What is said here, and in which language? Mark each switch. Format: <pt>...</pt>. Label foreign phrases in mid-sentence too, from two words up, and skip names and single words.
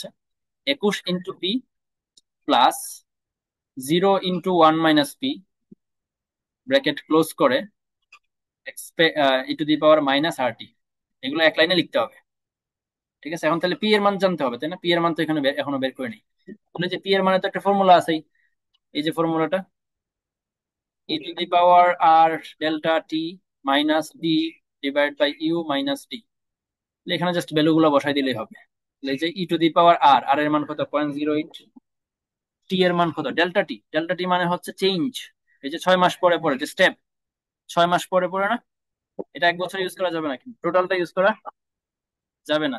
<bn>21 × পি প্লাস 0 × 1 - পি,</bn> <en>bracket close</en> <bn>করে, e⁻−RT। এগুলো এক লাইনে লিখতে হবে। ঠিক আছে, এখন তাহলে পি এর মান জানতে হবে, তাই না? পি এর মান তো এখানে এখনো বের করে নিই। তাহলে যে পি এর মানে তো একটা ফর্মুলা আছেই, এই যে ফর্মুলাটা, e⁻r∆t - d/u - d। এখানে জাস্ট ভ্যালু গুলো বসাই দিলেই হবে। তাহলে এই যে e⁻r, আর এর মান কত, 0.08। টি এর মান কত, ডেল্টা টি। ডেল্টা টি মানে হচ্ছে চেঞ্জ, এই যে 6 মাস পরে পরে যে স্টেপ, 6 মাস পরে পরে না, এটা 1 বছর ইউজ করা যাবে না, কিন্তু টোটালটা ইউজ করা যাবে না।</bn>